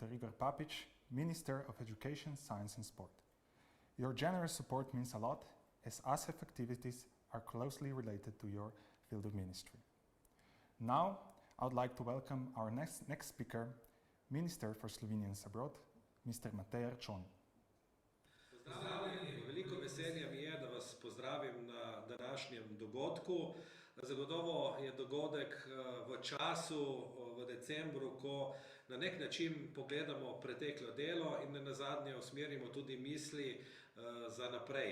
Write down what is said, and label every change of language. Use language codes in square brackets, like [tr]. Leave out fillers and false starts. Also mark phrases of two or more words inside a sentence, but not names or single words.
[en] Igor Papič, Minister of Education, Science and Sport. Your generous support means a lot, as ASEF activities are closely related to your field of ministry. Now, I would like to welcome our next speaker, Minister for Slovenians Abroad, Mr. Matej Arčon. [sl] Pozdravljeni, veliko veselje mi je, da vas pozdravim na današnjem dogodku. Zagotovo je dogodek v času, v decembru, ko na nek način pogledamo preteklo delo in nazadnje usmerimo tudi misli za naprej.